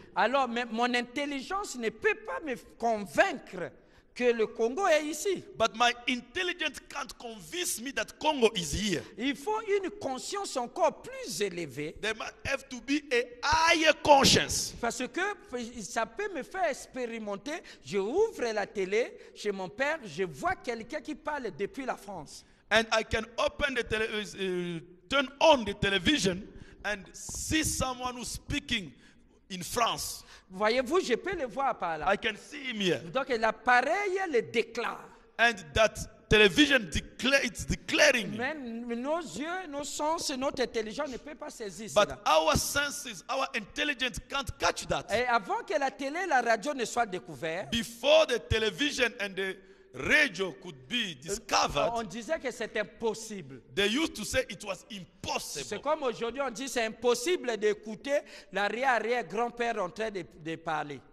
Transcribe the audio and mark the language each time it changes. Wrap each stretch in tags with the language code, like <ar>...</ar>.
<fr>Alors, mais mon intelligence ne peut pas me convaincre que le Congo est ici.</fr> <en>But my intelligence can't convince me that Congo is here.</en> <fr>Il faut une conscience encore plus élevée</fr> <en>There must have to be a higher conscience.</en> <fr>parce que ça peut me faire expérimenter. Je ouvre la télé chez mon père, je vois quelqu'un qui parle depuis la France.</fr> <en>And I can open the turn on the television and see someone who's speaking in France.</en> <fr>Voyez-vous, je peux le voir par là.</fr> <en>I can see him here.</en> <fr>Donc l'appareil le déclare.</fr> <en>And that television it's declaring me.</en> <fr>Mais nos yeux, nos sens, notre intelligence ne peut pas saisir</fr> <en>But</en> <fr>cela.</fr> <en>our senses, our intelligence can't catch that.</en> <fr>Et avant que la télé et la radio ne soient découvertes,</fr> <en>Before the television and the radio could be</en> <fr>on</fr> <en>discovered,</en> <fr>disait que c'est impossible.</fr> <en>they used to say it was</en> <fr>C'est</fr> <en>impossible.</en> <fr>comme aujourd'hui on dit c'est impossible d'écouter l'arrière-grand-père en train de parler.</fr>